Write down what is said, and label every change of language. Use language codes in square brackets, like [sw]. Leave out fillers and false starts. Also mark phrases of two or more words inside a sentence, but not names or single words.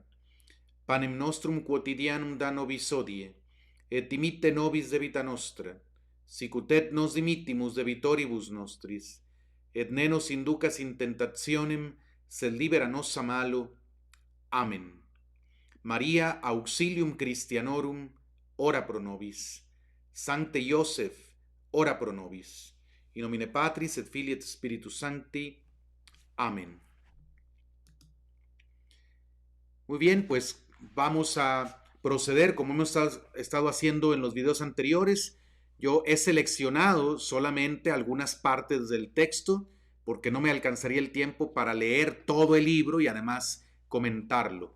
[la] Panem nostrum quotidianum da nobis hodie, et dimitte nobis debita nostra, sicut et nos dimittimus debitoribus nostris, et ne nos inducas in tentationem, sed libera nos a malo. Amen. Maria auxilium Christianorum, ora pro nobis. Sancte Joseph, ora pro nobis. In nomine Patris et Filii et Spiritus Sancti. Amén. [es] Muy bien, pues vamos a proceder como hemos estado haciendo en los videos anteriores. Yo he seleccionado solamente algunas partes del texto porque no me alcanzaría el tiempo para leer todo el libro y además comentarlo.